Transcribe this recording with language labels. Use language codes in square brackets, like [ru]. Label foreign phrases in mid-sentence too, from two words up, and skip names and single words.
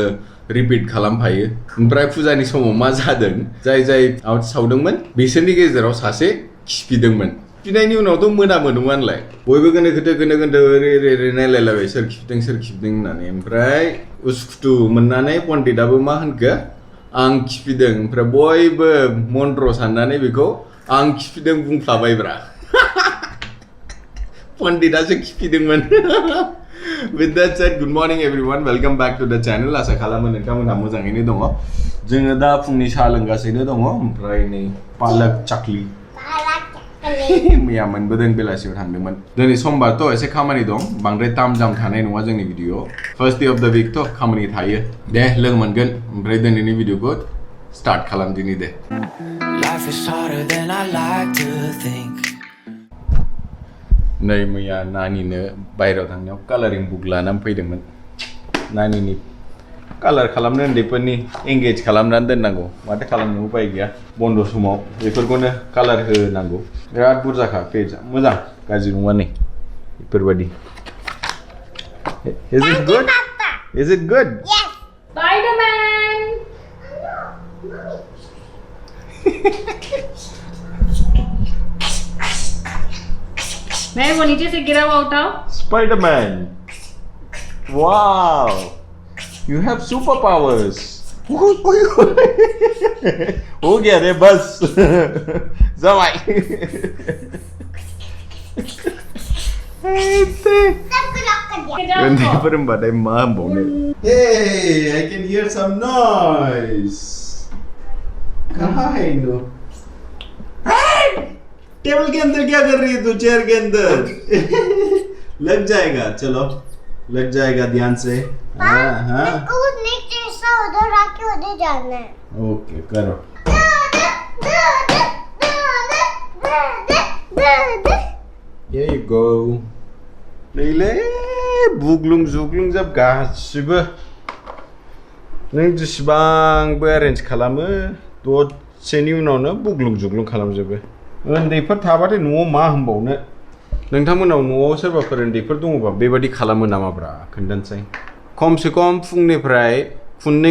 [brx] रिपिट खालामफायो ओमफ्राय फुजानि समाव मा जादों जाय आवाथि सावदोंमोन बिसोरनि गेजेराव सासे खिफिदोंमोन खिफिनायनि उनावथ' मोनामो नङानलाय बयबो गोनो गोथो ओरै नायलायलायबाय सोर खिफिदों होननानै ओमफ्राय उसुखुथु मोननानै पण्डिताबो मा होनखो आं खिफिदों ओमफ्राय बयबो मन्त्र साननानै बेखौ आं खिफिदों बुंफ्लाबायब्रा पण्डितासो खिफिदोंमोन [en] With that said, good morning everyone. Welcome back to the channel. [brx] आसा खालामो नोंथांमोनहा मोजाङैनो दङ जोङो दा फुंनि साहा लोंगासिनो दङ ओमफ्राय नै पालक चाकलि मैया मोनबोदों बेलासियाव थांदोंमोन दिनै समबारथ' एसे खामानि दं बांद्राय ताम जाम थानाय नङा जोंनि भिडिअ [en] first day of the week' [brx] खामानि थायो दे लोगो मोनगोन ओमफ्राय दिनैनि भिडिअखौ स्टार्ट खालामदिनि दे [en] Life is harder than I like to think. [brx] नै मैया नानिनो बायरायाव थांनायाव कालारिं बुक लानानै फैदोंमोन नानिनि कालार खालामनो उन्दैफोरनि एंगेज खालामनानै दोननांगौ माथो खालामनो उपाय गैया बन्द समाव बेफोरखौनो कालार होनांगौ बिराद बुरजाखा पेजआ मोजां गाज्रि नङा नै बेफोरबायदि [en] Is it good? Is it good? Yes. Spider-Man. [hi] मैं वो नीचे से गिरा हुआ उठाओ [en] Spider-Man. Wow. You have superpowers. [hi] हो गया रे बस जमाई [brx] उन्दैफोर मा होनबावनो [en] Hey, I can hear some noise. [hi] कहाँ है नो टेबल के अंदर क्या कर रही है तू चेयर के अंदर लग जाएगा चलो लग जाएगा ध्यान से हाँ नीचे से उधर आके उधर जाना है ओके करो [en] Here you go [brx] नैले बुग्लुं जुग्लुं जाब गासिबो नों जेसेबांबो एरेन्ज खालामो दसेनि उनावनो बुग्लुं जुग्लुं खालामजोबो उन्दैफोर थाबाथाय न'आव मा होनबावनो नोंथांमोनाव न'आव सोरबाफोर उन्दैफोर दङबा बेबायदि खालामो नामाब्रा खोन्थानोसै खमसे खम फुंनिफ्राय खुननै